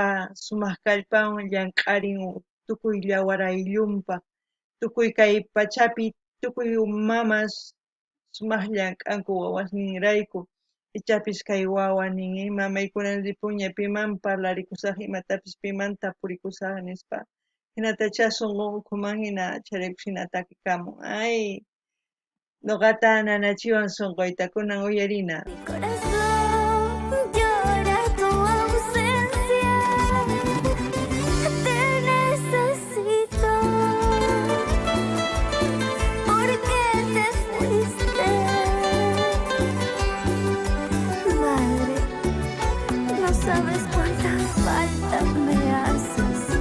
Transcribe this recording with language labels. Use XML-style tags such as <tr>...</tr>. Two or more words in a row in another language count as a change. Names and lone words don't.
<qu>sumaq kallpawan llamk'arin tukuy yawar ayllunpaq tukuy kay pachapi tukuy mamas sumaq llamk'anku wawasninrayku ichapis kay wawa nin mamaykuna ripunña piman parlarikusaq imatapis piman tapurikusaq nispa hinatacha sunqun ukhuman hina chayraykupis hina takikamun ay nuqata nanachiwan sunquyta kunan uyarina.</qu> <es>Mi corazón llora tu ausencia, te necesito, porque te fuiste. Madre, no sabes cuánta falta me haces.</es>